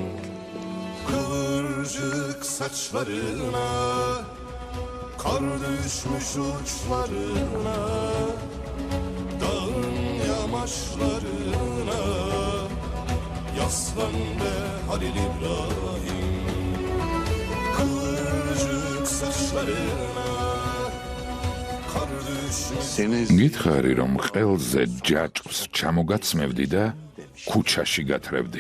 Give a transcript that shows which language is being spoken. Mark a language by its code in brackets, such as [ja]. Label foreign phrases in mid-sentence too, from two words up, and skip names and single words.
[tr] Kıvırcık saçlarına, kar düşmüş uçlarına, dağın yamaçlarına, yaslan be Halil İbrahim. Kıvırcık saçlarına, kar düşmüş. Seni [ka] გითხარი რომ ყელზე ჯაჭვს ჩამოგაცმევდი და ქუჩაში გათრევდი.